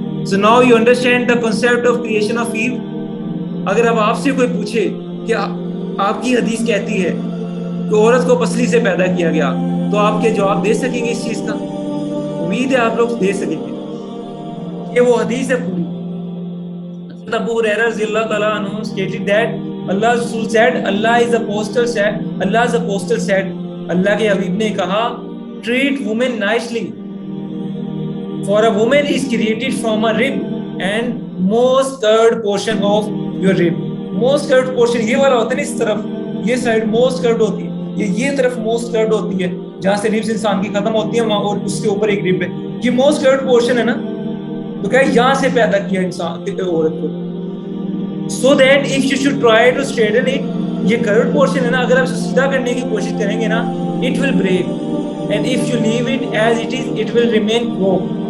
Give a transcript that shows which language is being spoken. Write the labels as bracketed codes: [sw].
[en] So now you understand the concept of creation of Eve. [ur] اگر اب آپ سے کوئی پوچھے کہ آپ کی حدیث کہتی ہے کہ عورت کو پسلی سے پیدا کیا گیا, تو آپ کے جواب دے سکیں گے اس چیز کا؟ امید ہے آپ لوگ دے سکیں گے. یہ وہ حدیث ہے پوری. [en] ابو ہریرہ رضی اللہ تعالیٰ عنہ stated that اللہ رسول said, Allah's apostle said, [ur] اللہ کے حبیب نے کہا, [en] treat women nicely, for a woman is created from a rib and most curved portion of your rib. [ur] most curved portion یہ والا ہوتا ہے نا, اس طرف یہ سائڈ موسٹ کرڈ ہوتی ہے, یہ طرف موسٹ کرڈ ہوتی ہے, جہاں سے ریبس انسان کی ختم ہوتی ہے وہاں, اور اس کے اوپر ایک ریب ہے, یہ موسٹ کرڈ پورشن ہے نا. تو کہا یہاں سے پیدا کیا انسان عورت کو, [en] so that if you should try to straighten it, [ur] یہ کرڈ پورشن ہے نا, اگر آپ اسے سیدھا کرنے کی کوشش کریں گے نا, [en] it will break, and if you leave it as it is, it will remain crooked.